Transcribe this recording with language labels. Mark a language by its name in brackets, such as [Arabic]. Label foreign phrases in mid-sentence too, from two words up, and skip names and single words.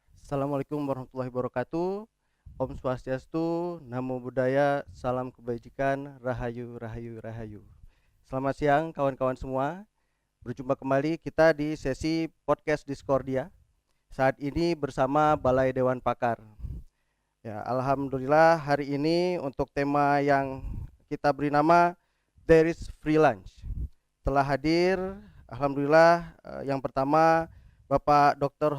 [Arabic] Assalamualaikum warahmatullahi wabarakatuh. [Sanskrit] Om Swastiastu, [Pali] Namo Buddhaya, [Indonesian] Salam Kebajikan, [Javanese] Rahayu, Rahayu, Rahayu. [Indonesian] Selamat siang kawan-kawan semua. Berjumpa kembali kita di sesi podcast Discordia. Saat ini bersama Balai Dewan Pakar. Ya, alhamdulillah hari ini untuk tema yang kita beri nama There is Free Lunch. Telah hadir, alhamdulillah, yang pertama Bapak Dr.